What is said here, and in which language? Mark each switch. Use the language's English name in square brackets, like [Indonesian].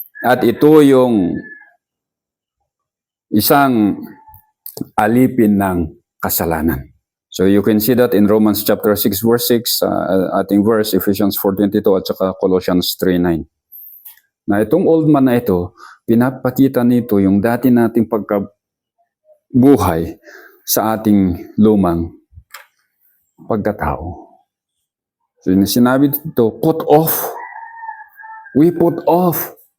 [Filipino] At ito yung isang alipin ng kasalanan. [English] So you can see that in Romans chapter 6 verse 6, [Filipino] ating verse, [English] Ephesians 4:22 [Filipino] at saka [English] Colossians 3:9. [Filipino] Na itong old man na ito, pinapakita nito yung dati nating pagkabuhay sa ating lumang pagkatao. So sinabi dito, [English] put off. We put off.